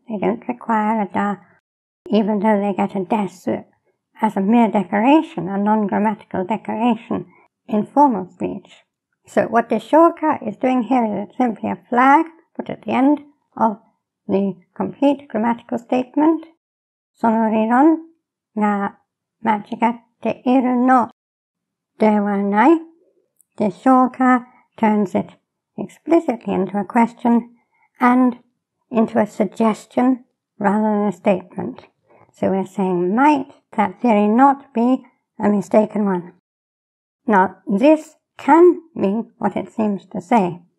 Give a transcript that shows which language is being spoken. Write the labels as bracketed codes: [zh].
[en] They don't require a da, even though they get a desu as a mere decoration, a non-grammatical decoration in formal speech. So what deshoka is doing here is it's simply a flag put at the end of the complete grammatical statement. [ja] その理論が間違っているのではない. [en] Deshoka turns it explicitly into a question and into a suggestion rather than a statement. So we're saying, might that theory not be a mistaken one? Now, this can mean what it seems to say.